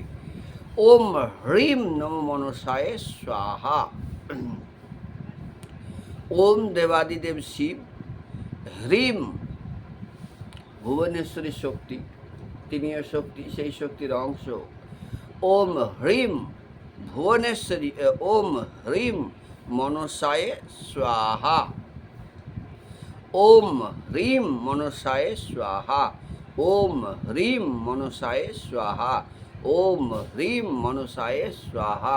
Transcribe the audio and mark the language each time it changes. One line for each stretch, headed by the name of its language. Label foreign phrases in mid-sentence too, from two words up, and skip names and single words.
Sanskrit: ওম হ্রিম নম মনসায় স্বাহা। ওম দেবাদিদেব শিব, হ্রিম ভুবনেশ্বরী শক্তি,
Bangla: তিনিও শক্তি, সেই শক্তির অংশ।
Sanskrit: ওম হ্রিম ভুবনেশ্বরী, ওম হ্রিম মনসায় স্বাহা। ওম হ্রিম মনসায় স্বাহা। ওম হ্রিম মনসায় স্বাহা। ওম হ্রিম মনসায় স্বাহা।